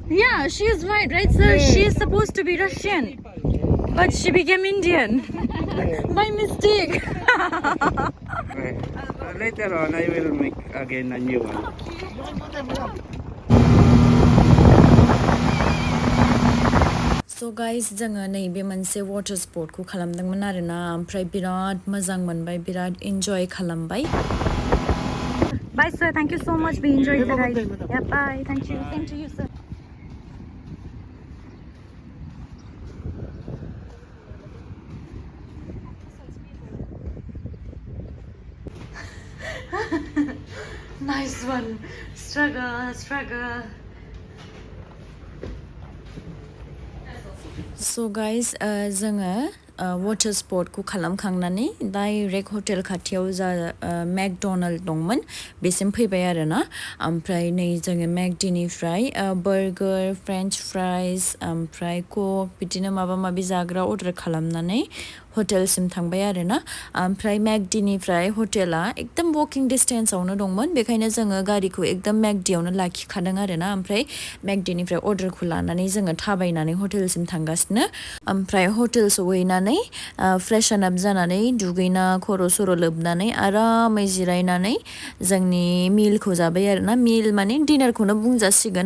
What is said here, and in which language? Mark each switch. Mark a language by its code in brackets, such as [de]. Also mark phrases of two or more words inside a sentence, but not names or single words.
[en] yeah she is white right sir she is supposed to be Russian but she became Indian by mistake Right. Later on, I will make again a new one. So guys [brx] जोङो नैबे मोनसे वाटर स्पॉटखौ खालामदोंमोन आरोना ओमफ्राय बिराद मोजां मोनबाय बिराद एन्जॉय खालामबाय [en] Bye sir thank you so much we enjoyed the ride yeah bye thank you same to you sir nice one struggle so guys जोङो वाटर [brx] स्पॉटखौ खालामखांनानै [en] direct hotel [brx] खाथियाव जा मेकडोनाल्ड दंमोन बेसिम फैबाय आरोना ओमफ्राय नै जोङो मेकडिनिफ्राय [en] burger french fries [brx] ओमफ्राय कक बिदिनो माबा माबि जाग्रा अर्डार खालामनानै हटेलसिम थांबाय आरोना ओमफ्राय मेकडिनिफ्राय हटेला एकदम वकिं डिस्टेन्सआवनो दंमोन बेखायनो जोङो गारिखौ एकदम मेकडियावनो लाखिखादों आरोना ओमफ्राय मेकडिनिफ्राय अर्डारखौ लानानै जोङो थाबायनानै हटेलसिम थांगासिनो ओमफ्राय हटेल सहैनानै फ्रेशन आप जानानै दुगैना खर' सर' लोबनानै आरामै जिरायनानै जोंनि मिलखौ जाबाय आरोना मिल माने डिनारखौनो बुंजासिगोन